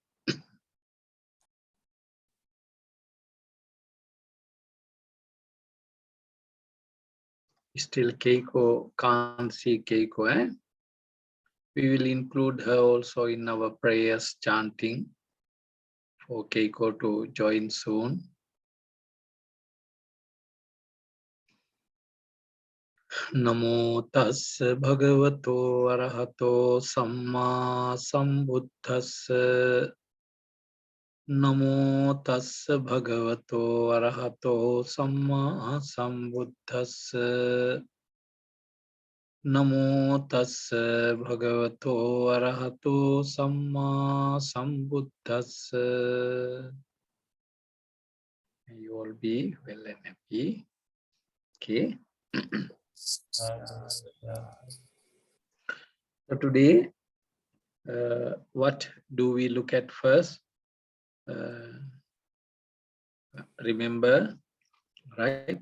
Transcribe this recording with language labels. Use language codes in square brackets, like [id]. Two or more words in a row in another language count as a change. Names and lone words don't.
[en] Still Keiko, can't see Keiko. We will include her also in our prayers chanting for Keiko to join soon. [pi] Namo tassa bhagavato arahato samma sambuddhassa. Namo tassa bhagavato arahato samma sambuddhassa. Namo tassa bhagavato arahato samma sambuddhassa. [en] May you all be well and happy. Okay. So today, what do we look at first? Remember, right?